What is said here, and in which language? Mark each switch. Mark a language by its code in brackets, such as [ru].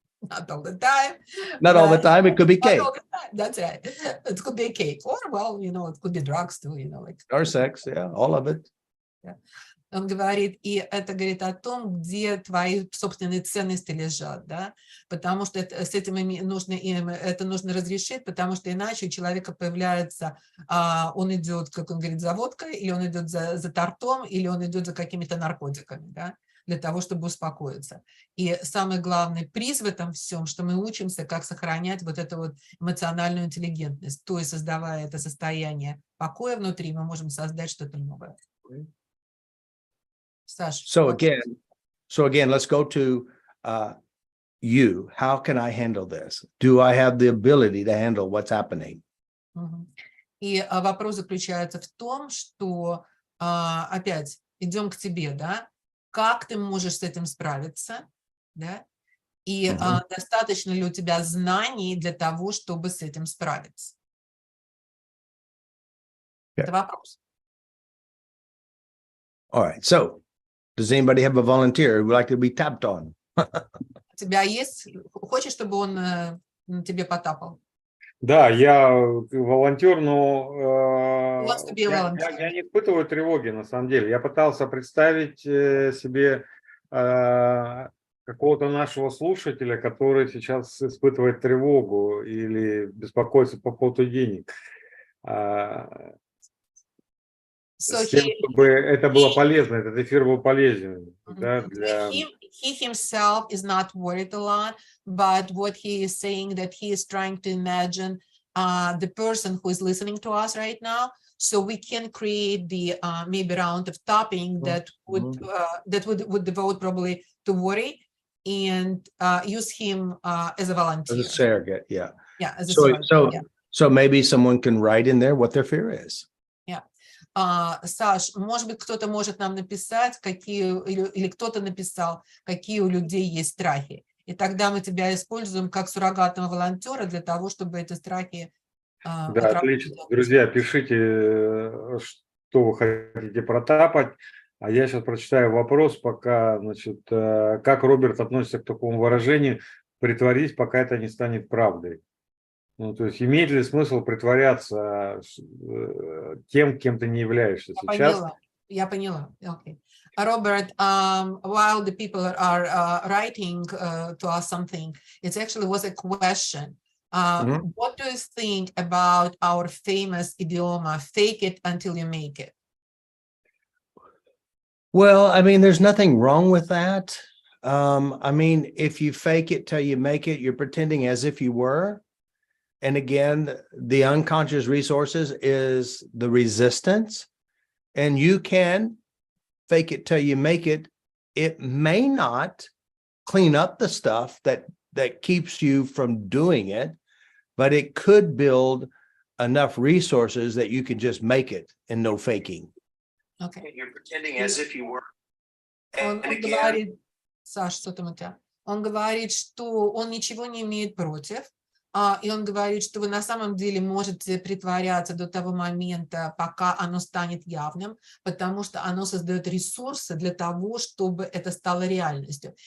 [en] Not all the time. Not all the but time. It could be not cake all the time. That's right. It could be a cake, or well, you know, it could be drugs too. You know, like. or sex. Yeah, all of it. Yeah. [ru] Он говорит, и это говорит о том, где твои собственные ценности лежат, да, потому что с этим это нужно разрешить, потому что иначе у человека появляется, он идет, как он говорит, за водкой, или он идет за тортом, или он идет за какими-то наркотиками, да, для того, чтобы успокоиться. И самый главный приз в этом всем, что мы учимся, как сохранять вот эту вот эмоциональную интеллигентность, то есть создавая это состояние покоя внутри, мы можем создать что-то новое. Саш, [en] So again, let's go to you. How can I handle this? Do I have the ability to handle what's happening? [ru] И вопрос заключается в том, что опять идем к тебе, да? Как ты можешь с этим справиться, да? И достаточно ли у тебя знаний для того, чтобы с этим справиться? Это вопрос. [en] All right. So does anybody have a volunteer who would like to be tapped on? [ru] У тебя есть? Хочешь, чтобы он тебе потапал? Да, я волонтер, но я не испытываю тревоги, на самом деле. Я пытался представить себе какого-то нашего слушателя, который сейчас испытывает тревогу или беспокоится по поводу денег. С тем, чтобы это было полезно, этот эфир был полезен. Да, для... [en] He himself is not worried a lot, but what he is saying that he is trying to imagine the person who is listening to us right now, so we can create the maybe round of tapping that would devote probably to worry and use him as a volunteer. As a surrogate, yeah. Yeah, as a surrogate, so maybe someone can write in there what their fear is. [ru] Саш, может быть, кто-то может нам написать, или кто-то написал, какие у людей есть страхи. И тогда мы тебя используем как суррогатного волонтера для того, чтобы эти страхи... Да, отлично. Друзья, пишите, что вы хотите протапать. А я сейчас прочитаю вопрос, пока, значит, как Роберт относится к такому выражению «притворись, пока это не станет правдой». Ну, то есть имеет ли смысл притворяться тем, кем ты не являешься сейчас? Я поняла. Okay. [en] Robert, while the people are writing to us something, it actually was a question. What do you think about our famous idiom, fake it until you make it? Well, I mean, there's nothing wrong with that. I mean, if you fake it till you make it, you're pretending as if you were. And again, the unconscious resources is the resistance, and you can fake it till you make it. It may not clean up the stuff that keeps you from doing it, but it could build enough resources that you can just make it and no faking. Okay. You're pretending as if you were. [ru] Он говорит, Саш, что там у тебя? Он говорит, что он ничего не имеет против. И он говорит, что вы на самом деле можете притворяться до того момента, пока оно станет явным, потому что оно создает ресурсы для того, чтобы это стало реальностью.